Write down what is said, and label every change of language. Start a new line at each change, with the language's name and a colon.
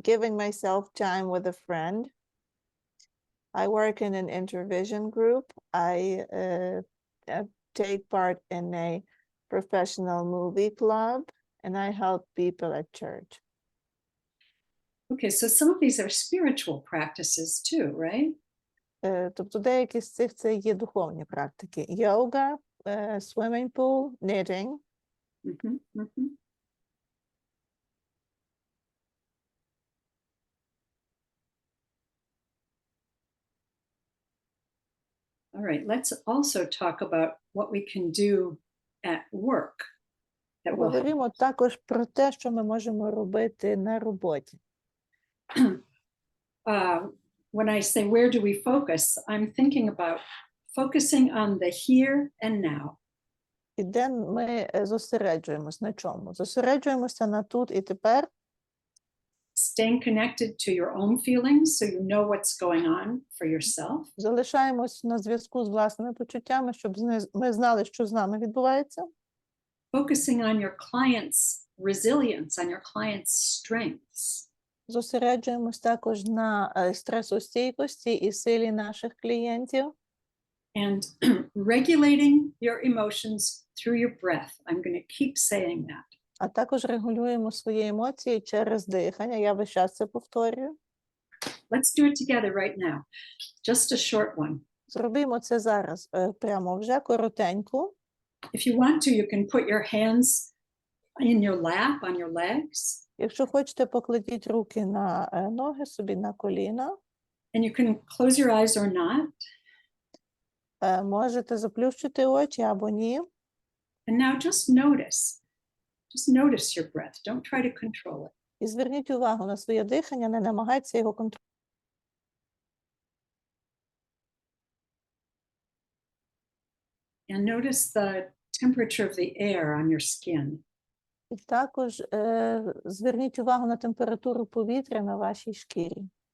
English: giving myself time with a friend. I work in an intervision group. I take part in a professional movie club, and I help people at church. Okay, so some of these are spiritual practices too, right?
Ukrainian: Тобто деякі з цих це є духовні практики.
English: Йога, swimming pool, knitting. Mhm, mhm. All right, let's also talk about what we can do at work that will help.
Ukrainian: Говоримо також про те, що ми можемо робити на роботі.
English: When I say where do we focus, I'm thinking about focusing on the here and now.
Ukrainian: І де ми зосереджуємось на чому? Зосереджуємося на тут і тепер,
English: Staying connected to your own feelings so you know what's going on for yourself.
Ukrainian: залишаємось на зв'язку з власними почуттями, щоб ми знали, що з нами відбувається.
English: Focusing on your client's resilience, on your client's strengths.
Ukrainian: Зосереджуємось також на стресостійкості і силі наших клієнтів.
English: And regulating your emotions through your breath. I'm going to keep saying that.
Ukrainian: А також регулюємо свої емоції через дихання. Я весь час це повторюю.
English: Let's do it together right now. Just a short one.
Ukrainian: Зробимо це зараз прямо вже коротенько.
English: If you want to, you can put your hands in your lap, on your legs,
Ukrainian: Якщо хочете, покладіть руки на ноги собі на коліна.
English: and you can close your eyes or not.
Ukrainian: Можете заплющити очі або ні.
English: And now just notice your breath. Don't try to control it.
Ukrainian: І зверніть увагу на своє дихання, не намагайтеся його контролювати.
English: And notice the temperature of the air on your skin.
Ukrainian: І також зверніть увагу на температуру повітря на вашій шкірі.